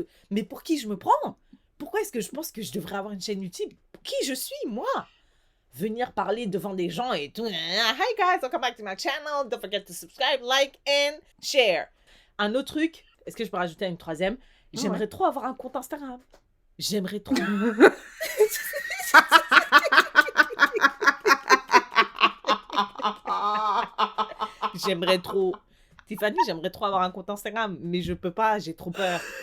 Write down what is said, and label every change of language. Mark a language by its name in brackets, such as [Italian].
[French] Mais pour qui je me prends? Pourquoi est-ce que je pense que je devrais avoir une chaîne YouTube? Qui je suis, moi? Venir parler devant des gens et tout. [English] Hi guys, welcome back to my channel. Don't forget to subscribe, like and share. [French] Un autre truc, est-ce que je peux rajouter une troisième? J'aimerais trop avoir un compte Instagram. J'aimerais trop. J'aimerais trop. Tiffany, j'aimerais trop avoir un compte Instagram, mais je peux pas, j'ai trop peur.